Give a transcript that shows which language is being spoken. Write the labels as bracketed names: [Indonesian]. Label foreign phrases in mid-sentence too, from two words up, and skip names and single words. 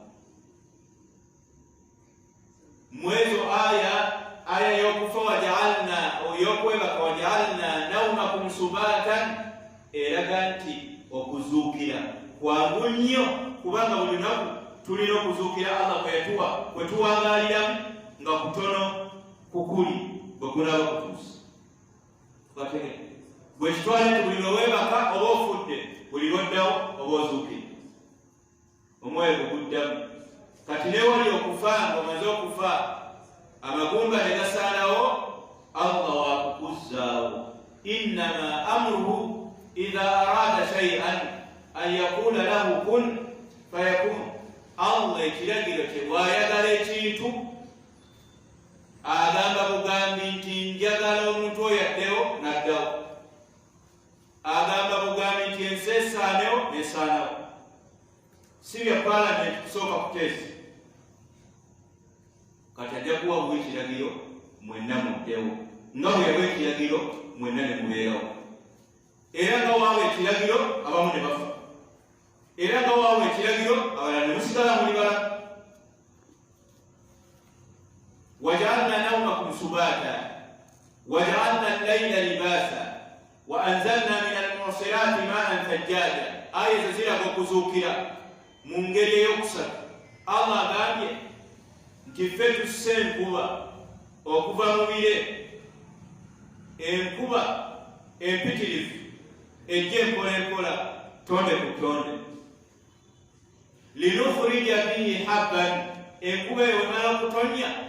[Ganda] Mwezo aya y'okufa waja'alna, y'okwebaka [Arabic] waja'alna nawmakum subatan, [Ganda] eraga nti okuzuukira kwangu nnyo, kubanga buli lunaku tulina okuzuukira Allah kwe tuwangaaliramu nga kutono kukuli bwe kunaaba kutuusa. Bwe kitwala nti buli lweweebaka oba ofudde, buli lwoddawo oba ozuukire, omwoyo guguddamu. Kati ne wali okufa ng'omaze okufa, amagumba ne gasaanawo, Allah waakukuzzaawo. [Arabic] Innama amruhu idha arada shay'an an yaqula lahu kun fayakun. [Ganda] Allah ekiragiro kye bw'ayagala ekintu agamba bugambi nti njagala omuntu oyo addewo n'addawo. Agamba bugambi nti ensi esaanewo n'esaanawo. Si bya palamenti kusooka kuteesa. Kati ajja kuwa bwe ekiragiro mwenna muddewo, nga bwe yawa ekiragiro mwenna ne mubeerawo. Era nga waawa ekiragiro abamu ne bafa, era nga waawa ekiragiro abalala ne musigala muli balamu. [Arabic] وجعلنا نومكم سباتا وجعلنا وأنزلنا من المعصرات ماء ثجاجا [Ganda] آية زيرا وكزوكيا مungeri yokusatu Allah agambye nti ffe tusse enkuba okuva mu bire, enkuba empitirivu ejja empola tonde ku tonde, [Arabic] لنخرج به حبا, [Ganda] enkuba eyo emala okutonya